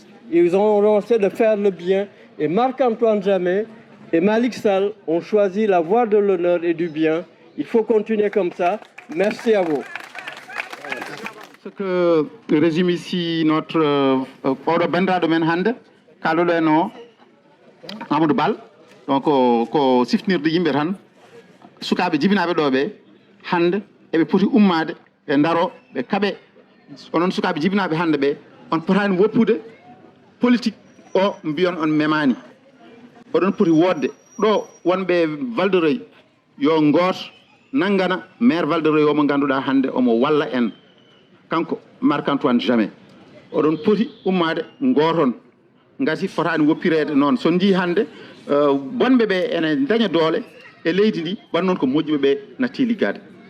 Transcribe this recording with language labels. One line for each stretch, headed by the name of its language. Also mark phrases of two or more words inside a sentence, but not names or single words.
French: Ils ont renoncé de faire le bien. Et Marc-Antoine Jamet et Malick Sall ont choisi la voie de l'honneur et du bien. Il faut continuer comme ça. Merci à vous. Ce que résume ici notre Paulo Bandra de Menhande, Kaloleno Amadou Bal, donc
Fula: ko sifnirde yimɓe tan sukaɓe jibinaɓe ɗo ɓe hande eɓe poti ummade ɓe daro ɓe kaaɓe onon sukaɓe jibinaɓe hande ɓe on potani woppude politique o mbiyon on memani oɗon poti wodde ɗo wonɓe Val de Reuil yo goto nangana maire Val de Reuil omo ganduɗa hande omo walla en kanko Marc-Antoine Jamais oɗon poti ummade goton gati fotani woppirede noon son jii hande bonɓe ɓe ene daña doole e leydi ndi wan noon ko moƴƴuɓe ɓe natti liggade